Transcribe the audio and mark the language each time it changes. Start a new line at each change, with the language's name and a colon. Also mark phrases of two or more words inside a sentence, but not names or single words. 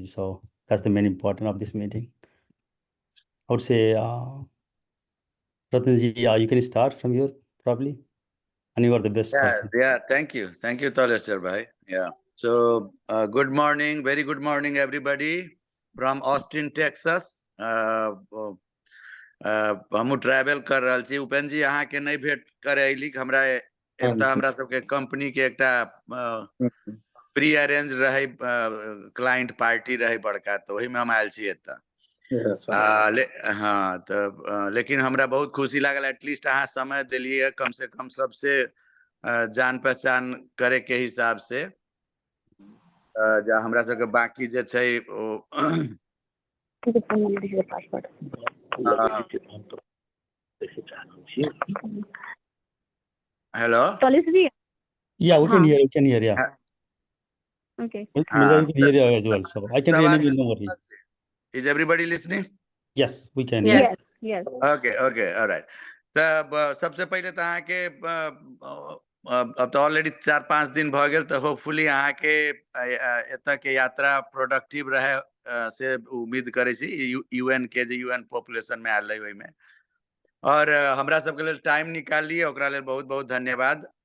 English: So that's the main important of this meeting. I would say, Ratan ji, you can start from here probably, and you are the best person. Yeah. Thank you, Toleswar bhai. Yeah. So good morning, very good morning, everybody from Austin, Texas.
Maithili: हम ट्रैवल कर रहा छी। उपेंद्र जी अहाँ के नहीं भेंट करे अली, हमरा एता हमरा सबके कंपनी के एकटा
English: pre arrange
Maithili: रहे
English: client party
Maithili: रहे बड़का, तो वही में हम आयल छी एता। हाँ, तो लेकिन हमरा बहुत खुशी लागल, एटलीस्ट अहाँ समय दिलिए, कम से कम सबसे जान पहचान करे के हिसाब से। जा हमरा सबके बाकी जे छै ओ Hello?
English: Yeah, we can hear. You can hear. Yeah. Okay. We can hear you as well. So I can hear you. No worries. Is everybody listening? Yes, we can. Yes. Yes. Okay. All right.
Maithili: तब सबसे पहले तो अहाँ के अब तो ऑलरेडी 4-5 दिन भ गेल, तो होपफुली अहाँ के एता के यात्रा प्रोडक्टिव रहे से उम्मीद करे छी। यूएन के जे
English: UN population
Maithili: में आले ओइ में, और हमरा सबके लिए टाइम निकाल लिए, ओकरा लेल बहुत बहुत धन्यवाद।